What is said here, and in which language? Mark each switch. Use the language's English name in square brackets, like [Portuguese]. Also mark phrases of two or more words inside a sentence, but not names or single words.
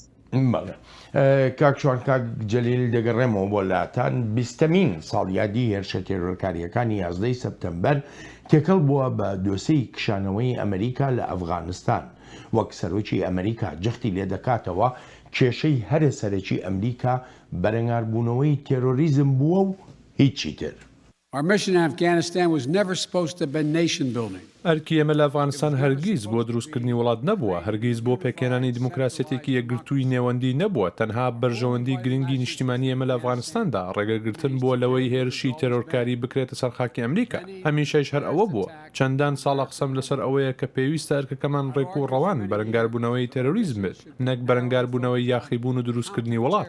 [Central Kurdish] کاکشوان کاک جەلیل دەگەڕێمەوە بۆ لاتان 20مین ساڵیادی هێرشە تێرۆرکاریەکانی 11 سەپتەمبەر تێکەڵ بووە بە دۆسەی کشانەوەی ئەمریکا لە ئەفغانستان وەک سەرۆکی ئەمریکا جەختی لێ دەکاتەوە کێشەی هەرە سەرەکی ئەمریکا بەرەنگاربوونەوەی تێرۆریزم بووە و هیچی تر. [English] Our mission in Afghanistan was never supposed to have been nation building. [Central Kurdish] ئەرکی ئێمە لە ئەفغانستان هەرگیز بۆ دروستکردنی وڵات نەبووە، هەرگیز بۆ پێکێنانی دیموکراسێتێکی یەکگرتووی نێوەندی نەبووە، تەنها بەرژەوەندی گرنگی نیشتیمانی ئێمە لە ئەفغانستاندا ڕێگەگرتن بۆ لەوەی هێرشی تێرۆرکاری بکرێتە سەر خاکی ئەمریکا. هەمیشەش هەر ئەوە بووە. چەندان ساڵە قسەم لەسەر ئەوەیە کە پێویستە ئەرکەکەمان ڕێک و ڕەوان بەرەنگاربوونەوەی تێرۆریزم بێت، نەک بەرەنگاربوونەوەی یاخیبوون و دروستکردنی وڵات.